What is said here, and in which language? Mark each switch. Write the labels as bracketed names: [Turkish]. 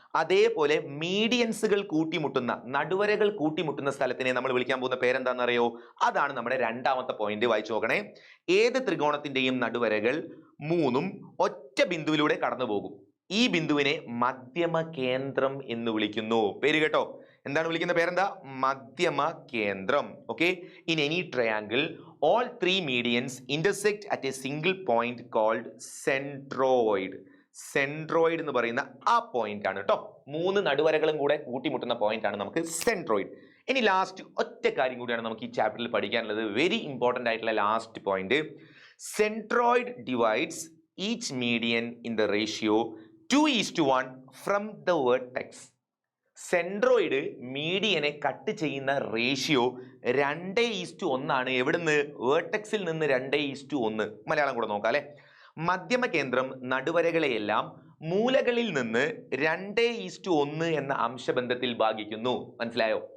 [Malayalam] അതേപോലെ മീഡിയൻസുകൾ കൂട്ടിമുട്ടുന്ന, നടുവരകൾ കൂട്ടിമുട്ടുന്ന സ്ഥലത്തിനെ നമ്മൾ വിളിക്കാൻ പോകുന്ന പേരെന്താണെന്നറിയോ? അതാണ് നമ്മുടെ രണ്ടാമത്തെ പോയിന്റ്. വായിച്ചു നോക്കണേ. ഏത് ത്രികോണത്തിന്റെയും നടുവരകൾ 3ഉം ഒറ്റ ബിന്ദുവിലൂടെ കടന്നു പോകും. ഈ ബിന്ദുവിനെ മധ്യമ കേന്ദ്രം എന്ന് വിളിക്കുന്നു. പേര് കേട്ടോ? എന്താണ് വിളിക്കുന്ന പേരെന്താ? മധ്യമ കേന്ദ്രം. Okay. [English] In any triangle all 3 medians intersect at a single point called centroid. [Malayalam] Centroid എന്ന് പറയുന്ന ആ പോയിന്റ് ആണ് കേട്ടോ. 3 നടുവരകളും കൂടെ കൂട്ടിമുട്ടുന്ന പോയിന്റ് ആണ് നമുക്ക് സെൻട്രോയിഡ്. ഇനി ലാസ്റ്റ് ഒറ്റ കാര്യം കൂടിയാണ് നമുക്ക് ഈ ചാപ്റ്ററിൽ പഠിക്കാനുള്ളത്. വെരി ഇമ്പോർട്ടന്റ് ആയിട്ടുള്ള last point. [English] Centroid divides each median in the ratio 2:1 from the vertex. [Malayalam] Centroid മീഡിയനെ cut ചെയ്യുന്ന റേഷ്യോ 2:1 എവിടുന്ന്? വേർട്ടെക്സിൽ നിന്ന് 2:1. മലയാളം കൂടെ നോക്കാം അല്ലെ. മധ്യമ കേന്ദ്രം നടുവരകളെയെല്ലാം മൂലകളിൽ നിന്ന് 2:1 എന്ന അംശബന്ധത്തിൽ ഭാഗിക്കുന്നു. മനസ്സിലായോ?